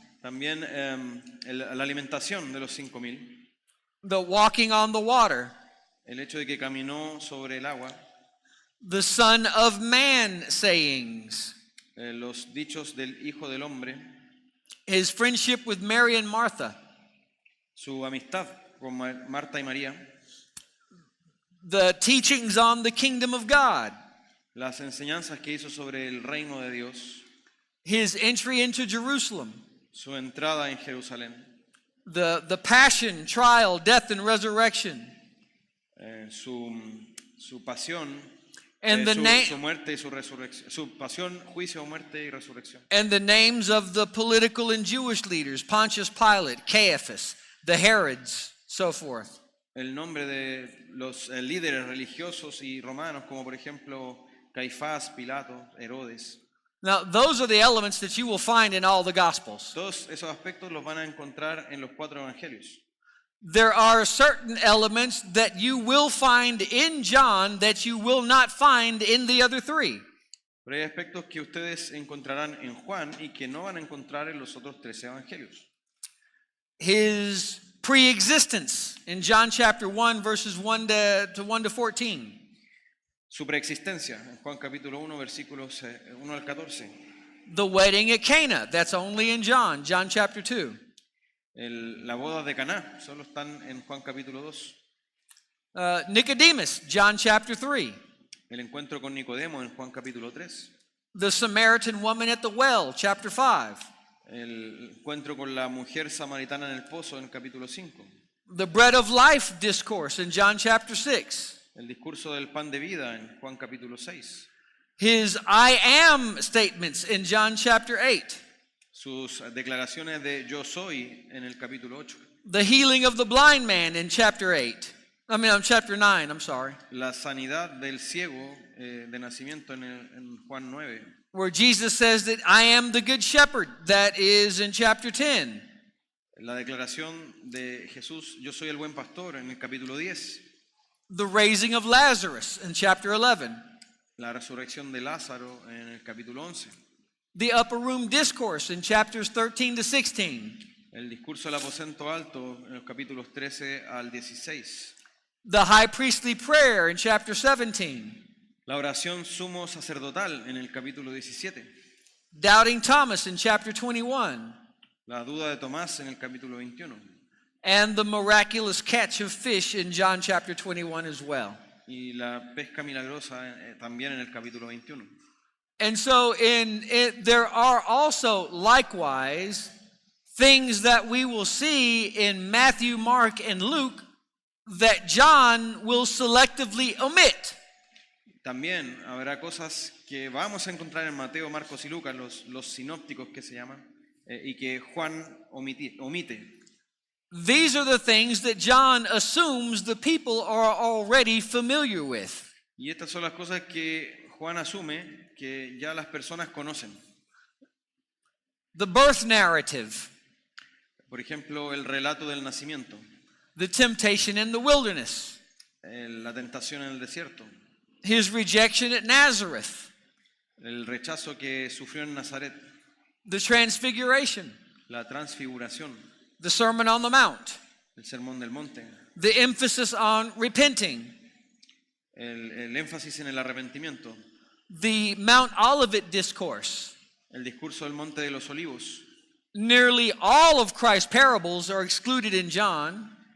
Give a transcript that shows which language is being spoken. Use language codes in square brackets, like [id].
[es] También la alimentación de los 5,000, [en] The walking on the water. [es] el hecho de que caminó sobre el agua, [en] The Son of Man sayings. [es] los dichos del Hijo del Hombre, [en] His friendship with Mary and Martha. [es] su amistad con Marta y María, [en] The teachings on the kingdom of God. [es] las enseñanzas que hizo sobre el reino de Dios, [en] His entry into Jerusalem. [es] su entrada en Jerusalén, [en] The passion, trial, death, and resurrection. [es] su pasión, [en] And the [es] su muerte y su resurrección, su pasión, juicio, muerte y resurrección. [en] and the names of the political and Jewish leaders, Pontius Pilate, Caiaphas, the Herods, so forth. [es] El nombre de los líderes religiosos y romanos, como por ejemplo Caifás, Pilato, Herodes. [en] Now, those are the elements that you will find in all the Gospels. [es] Todos esos aspectos los van a encontrar en los cuatro evangelios. [en] There are certain elements that you will find in John that you will not find in the other three. [es] Pero hay aspectos que ustedes encontrarán en Juan y que no van a encontrar en los otros 13 evangelios. [en] His pre-existence in John chapter 1, verses 1 to 14. [es] Su preexistencia en Juan capítulo 1, versículos 1 al 14. [en] The wedding at Cana, that's only in John chapter 2. [es] La boda de Caná, solo están en Juan capítulo 2. [en] Nicodemus, John chapter 3. [es] El encuentro con Nicodemo en Juan capítulo 3. [en] The Samaritan woman at the well, chapter 5. [es] El encuentro con la mujer samaritana en el pozo en capítulo 5. [en] The bread of life discourse in John chapter 6. [es] El discurso del pan de vida en Juan capítulo 6. [en] His I am statements in John chapter 8. [es] Sus declaraciones de yo soy en el capítulo 8. [en] The healing of the blind man in chapter 8. Chapter 9, I'm sorry. [es] La sanidad del ciego de nacimiento en Juan 9. [en] Where Jesus says that I am the good shepherd, that is in chapter 10. [es] La declaración de Jesús, yo soy el buen pastor, en el capítulo 10. [en] The raising of Lazarus in chapter 11. [es] La resurrección de Lázaro en el capítulo 11. [en] The upper room discourse in chapters 13 to 16. [es] El discurso del aposento alto en los capítulos 13 al 16. [en] The high priestly prayer in chapter 17. [es] La oración sumo sacerdotal en el capítulo 17. [en] Doubting Thomas in chapter 21. [es] La duda de Tomás en el capítulo 21. [en] And the miraculous catch of fish in John chapter 21 as well. [es] Y la pesca milagrosa también en el capítulo 21. [en] And so there are also likewise things that we will see in Matthew, Mark, and Luke that John will selectively omit. [es] También habrá cosas que vamos a encontrar en Mateo, Marcos y Lucas, los sinópticos que se llaman, y que Juan omite. [en] These are the things that John assumes the people are already familiar with. [es] Y estas son las cosas que Juan asume que ya las personas conocen. [en] The birth narrative. [es] Por ejemplo, el relato del nacimiento, [en] The temptation in the wilderness. [es] la tentación en el desierto, [en] His rejection at Nazareth. [es] el rechazo que sufrió en Nazaret, [en] The transfiguration. [es] la transfiguración, [en] The Sermon on the Mount. [es] el sermón del monte, [en] The emphasis on repenting. [es] el énfasis en el arrepentimiento, [en] The Mount Olivet discourse. [es] el discurso del monte de los olivos. [en] Nearly all of Christ's parables are excluded in John.